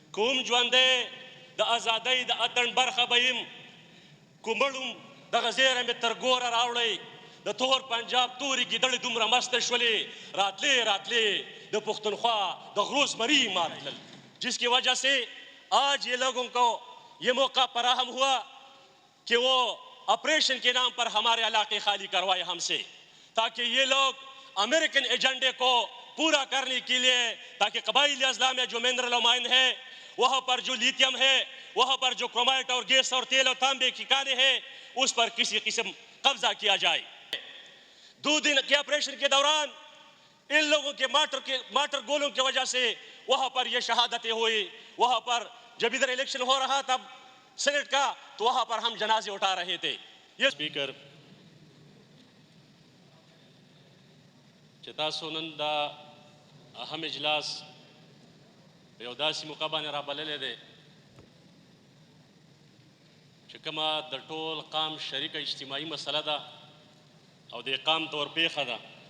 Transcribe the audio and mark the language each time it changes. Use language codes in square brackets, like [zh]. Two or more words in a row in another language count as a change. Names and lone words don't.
[ps] کوم ژوندی د ازادۍ د اتڼ برخه به یم کومړم دغه زیره مې تر ګوره راوړی د تور پنجاب تورې ګیدړې دومره مسته شولې راتلې د پختونخوا د غرو زمري مار تلل [ur] جس کی وجہ سے آج یہ لوگوں کو یہ موقع فراہم ہوا کہ وہ آپریشن کے نام پر ہمارے علاقے خالی کروائے ہم سے تاکہ یہ لوگ امریکن ایجنڈے کو پورا کرنے کے لیے تاکہ قبائلی اضلاع میں جو منرل و مائن ہے وہاں پر جو لیتیم ہے وہاں پر جو کرومائٹ اور گیس اور تیل اور تانبے کی کانیں ہیں اس پر کسی قسم قبضہ کیا جائے 2 دن کے آپریشن کے دوران ان لوگوں کے مارٹر گولوں کی وجہ سے وہاں پر یہ شہادتیں ہوئی وہاں پر جب ادھر الیکشن ہو رہا تھا سینٹ کا تو وہاں پر ہم جنازے اٹھا رہے تھے یہ سپیکر [ps] چې تاسو نن دا اهم اجلاس په یو داسې موقع باندې رابللی دی چې کومه د ټول قام شریکه اجتماعي مسله ده او د اقام طور پیښه ده